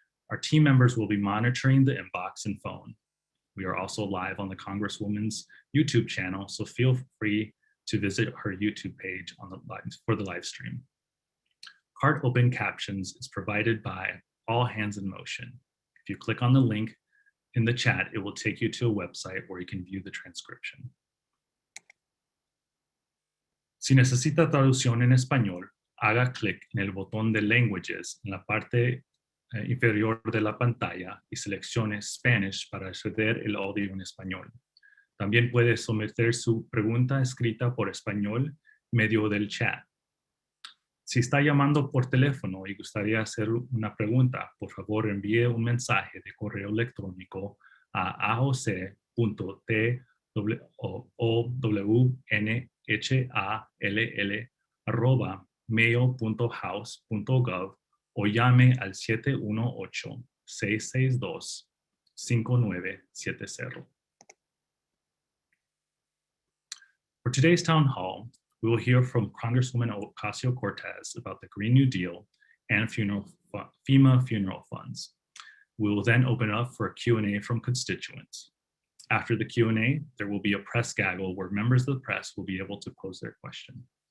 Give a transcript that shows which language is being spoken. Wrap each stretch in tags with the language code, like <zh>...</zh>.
<en>Our team members will be monitoring the inbox and phone. We are also live on the Congresswoman's YouTube channel, so feel free to visit her YouTube page for the live stream. Cart open captions is provided by All Hands in Motion. If you click on the link in the chat, it will take you to a website where you can view the transcription.</en> <es>Si necesita traducción en español, haga clic en el botón de Languages en la parte inferior de la pantalla y seleccione Spanish para acceder el audio en español. También puede someter su pregunta escrita por español medio del chat. Si está llamando por teléfono y gustaría hacer una pregunta, por favor envíe un mensaje de correo electrónico a aoc.twnhall@mail.house.gov o llame al 718-662-5970.</es> <en>For today's town hall, we will hear from Congresswoman Ocasio-Cortez about the Green New Deal and FEMA funeral funds. We will then open up for a Q&A from constituents. After the Q&A, there will be a press gaggle where members of the press will be able to pose their question.</en>